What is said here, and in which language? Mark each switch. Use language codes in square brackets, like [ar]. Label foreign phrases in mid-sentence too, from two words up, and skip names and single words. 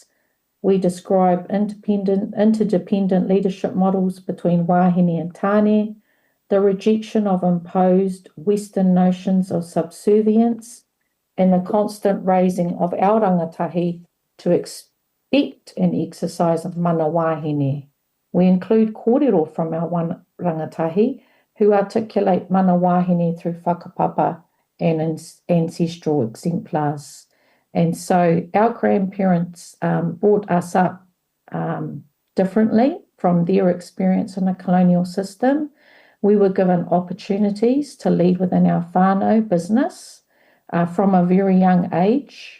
[en] We describe interdependent leadership models between Wahine and Tāne, the rejection of imposed Western notions of subservience, and the constant raising of our rangatahi to expect an exercise of [mi] mana wahine. [en] We include kōrero from our rangatahi who articulate [mi] mana wahine [en] through whakapapa and ancestral exemplars. And so our grandparents brought us up differently from their experience in a colonial system. We were given opportunities to lead within our whānau business from a very young age.